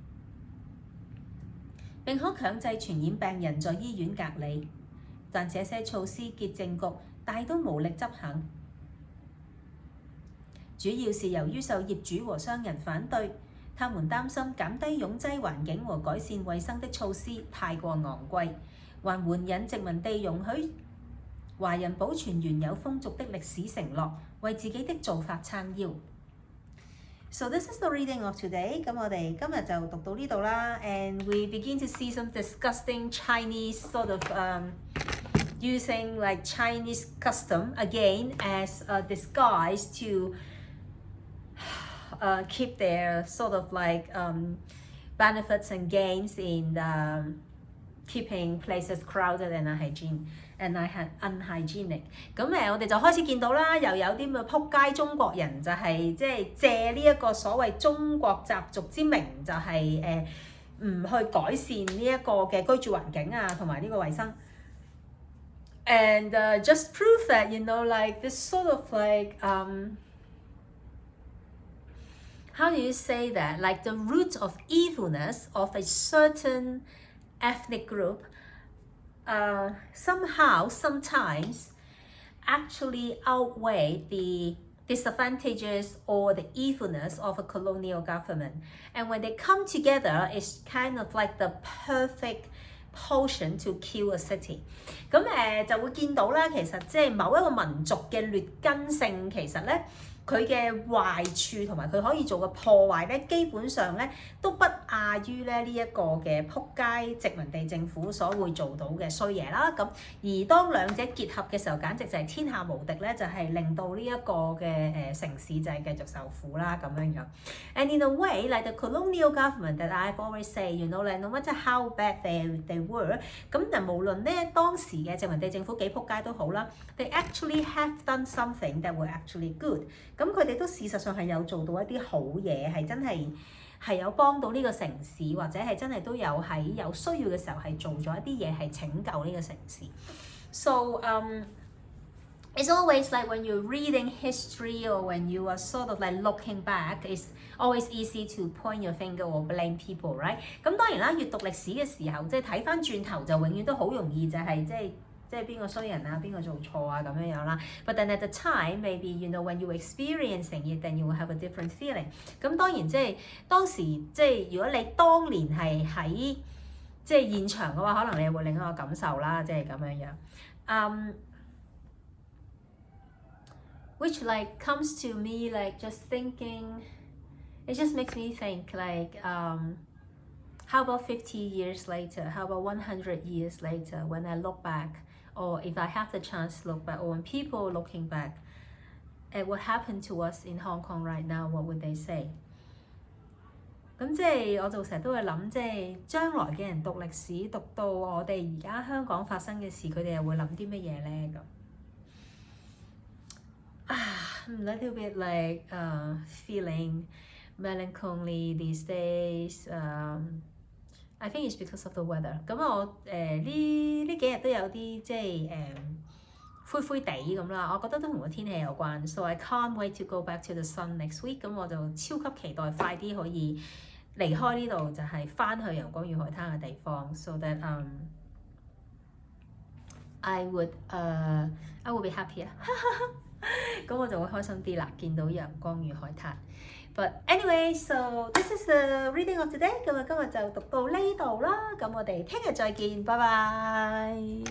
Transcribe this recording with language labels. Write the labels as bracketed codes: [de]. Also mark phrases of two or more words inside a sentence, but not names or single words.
[yue] 並可強制傳染病人在醫院隔離，但這些措施潔淨局大都無力執行，主要是由於受業主和商人反對，他們擔心減低擁擠環境和改善衛生的措施太過昂貴，還援引殖民地容許華人保存原有風俗的歷史承諾，為自己的做法撐腰。 [en] So this is the reading of today. [yue] 咁我哋今日就讀到呢度啦。 [en] And we begin to see some disgusting Chinese sort of using like Chinese custom again as a disguise to keep their sort of like benefits and gains in keeping places crowded and unhygienic。 [yue] 咁我哋就開始見到啦，又有啲咁嘅撲街中國人就係即係借呢一個所謂中國習俗之名，就係唔去改善呢一個嘅居住環境啊，同埋呢個衞生。 [en] And just prove that, you know, like this sort of like how do you say that? Like the root of evilness of a certain ethnic group somehow, sometimes actually outweigh the disadvantages or the evilness of a colonial government. And when they come together, it's kind of like the perfect potion to kill a city。 [yue] 咁就會見到啦，其實即係某一個民族嘅劣根性，其實咧佢嘅壞處同埋佢可以做嘅破壞咧，基本上咧都不亞於咧呢一個嘅撲街殖民地政府所會做到嘅衰嘢啦。咁而當兩者結合嘅時候，簡直就係天下無敵咧，就係令到呢一個嘅城市就係繼續受苦啦咁樣樣。 [en] And in a way, like the colonial government that I've always say, you know, like no matter how bad they were， [yue] 咁但無論咧當時嘅殖民地政府幾撲街都好啦 ， [en] they actually have done something that were actually good。 [yue] 咁佢哋都事實上係有做到一啲好嘢，係真係有幫到呢個城市，或者係真係都有喺有需要嘅時候係做咗一啲嘢係拯救呢個城市。 [en] So it's always like when you're reading history or when you are sort of like looking back, it's always easy to point your finger or blame people, right？ [yue] 咁當然啦，閱讀歷史嘅時候，即係睇翻轉頭就永遠都好容易就係即係邊個衰人啊，邊個做錯啊咁樣樣啦。 [en] But then at the time, maybe you know when you're experiencing it, then you will have a different feeling。 [yue] 咁當然即係當時即係如果你當年係喺即係現場嘅話，可能你會另一個感受啦，即係咁樣樣。 [en] Which like comes to me like just thinking, it just makes me think like how about 50 years later, how about 100 years later when I look back, or if I have the chance to look back, or when people are looking back at what happened to us in Hong Kong right now, what would they say？ [yue] 咁即係我就成日都會諗，即係將來嘅人讀歷史讀到我哋而家香港發生嘅事，佢哋又會諗啲乜嘢咧咁？ [en] I'm a little bit like feeling melancholy these days. I think it's because of the weather. [yue] 咁我呢幾日都有啲即係灰灰地咁啦，我覺得都同個天氣有關。 [en] So I can't wait to go back to the sun next week。 [yue] 咁我就超級期待快啲可以離開呢度，就係翻去陽光與海灘嘅地方。 [en] So that I would be happier [yue] 咁我就會開心啲啦，見到陽光與海灘。 [en] But anyway, so this is the reading of today。 [yue] 咁今日就讀到呢度啦，咁我哋聽日再見，拜拜。